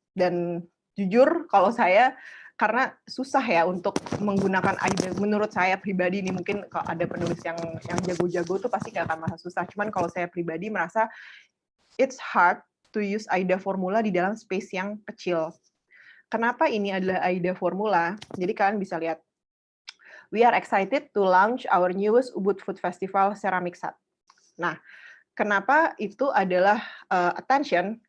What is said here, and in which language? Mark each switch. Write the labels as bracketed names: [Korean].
[Indonesian] Dan jujur kalau saya, karena susah ya untuk menggunakan AIDA, menurut saya pribadi ini mungkin kalau ada penulis yang jago-jago tuh pasti nggak akan merasa susah. Cuman kalau saya pribadi merasa it's hard to use AIDA formula di dalam space yang kecil. Kenapa ini adalah AIDA formula? Jadi kalian bisa lihat. [English] We are excited to launch our newest Ubud Food Festival ceramic set. [Indonesian] Nah, kenapa itu adalah attention?